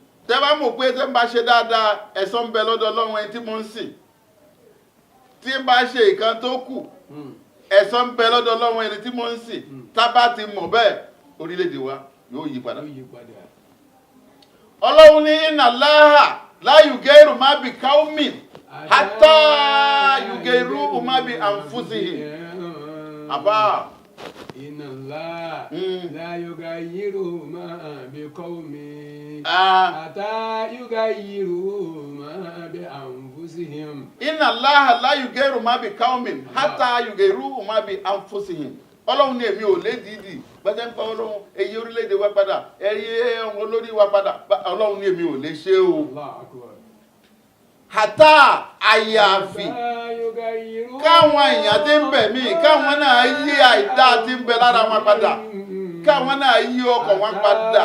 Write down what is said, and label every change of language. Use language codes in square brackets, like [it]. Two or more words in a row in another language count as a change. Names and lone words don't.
[yo] tẹ́ bá mọ̀ pé tẹ́ ń bá ṣe dáadáa ẹ̀san ń bẹ lọ́dọ̀ Ọlọ́run ẹni tí mo ń sìn, tí ń bá ṣe nǹkan tó kù ẹ̀san ń bẹ lọ́dọ̀ Ọlọ́run ẹni tí mo ń sìn. tá bá ti mọ̀ bẹ́ẹ̀ orílẹ̀-èdè wa yóò yí padà. Yóò yí padà. Ọlọ́run ní [ar] إن الله لا يغير ما بقوم حتى يغيروا ما بأنفسهم. [yo] àbá [ar] إن الله لا يغير ما بقوم ah, حتى يغيروا ما بأنفسهم. إن الله لا يغير ما بقوم حتى يغيروا ما بأنفسهم. [yo] Ọlọ́run ní èmi ò lè dìídì gbẹ́sẹ̀ ń pa Ọlọ́run èyí orílẹ̀-èdè wa padà ẹ̀yẹ ọmọ olórí wa padà Ọlọ́run ní èmi ò lè ṣe o. [ar] الله أكبر. [yo] Hàtà àyàfi [ar] حتى يغيروا [yo] káwọn èèyàn tí ń bẹ̀ mí káwọn náà yí àìdá tí ń bẹ lára wọn padà káwọn náà yí ọkàn wọn padà.